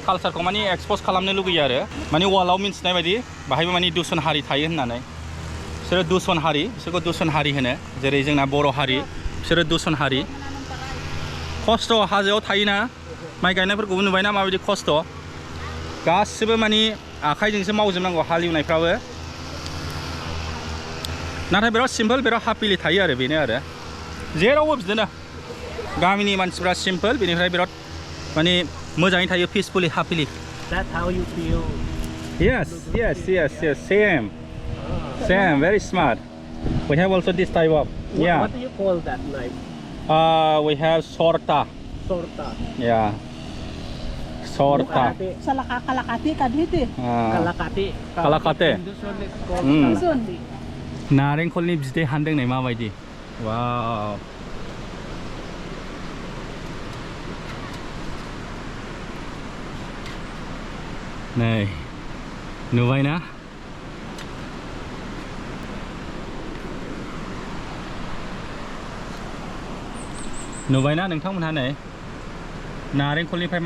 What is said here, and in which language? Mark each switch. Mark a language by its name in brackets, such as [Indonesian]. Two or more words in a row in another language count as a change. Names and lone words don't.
[Bodo] कालचारखौ माने एक्सप'ज खालामनो लुगैयो आरो माने वार्ल्डआव मिन्थिनाय बायदि बाहायबो माने दुसन हारि थायो होननानै बिसोरो दुसन हारि बिसोरखौ दुसन हारि होनो जेरै जोंना बर' हारि बिसोरो दुसन हारि खस्थ' हाजोआव थायोना माइ गायनायफोरखौबो नुबायना माबायदि खस्थ' गासिबो माने आखाइजोंसो मावजोबनांगौ हालेवनायफ्राबो नाथाय बिराद सिम्पोल बिराद हापिलि थायो आरो बेनो आरो जेरावबो बिदिनो गामिनि मानसिफ्रा सिम्पोल बेनिफ्राय बिराद माने मोजाङै थायो [English] peacefully happily That's how you feel. yes same very smart we have also this type of yeah What do you call that knife? we have sorta Sorta. yeah sorta [Central Dusun] Sa kalakati kadhiti. [English] Kalakati. Kalakate. In Dusun it's called Mm. kalakati. [Bodo] नारेंखलनि बिदै हानदोंनाय माबायदि वाव नै नुबायना नुबायना नोंथांमोनहा नै नारेंखलनिफ्राय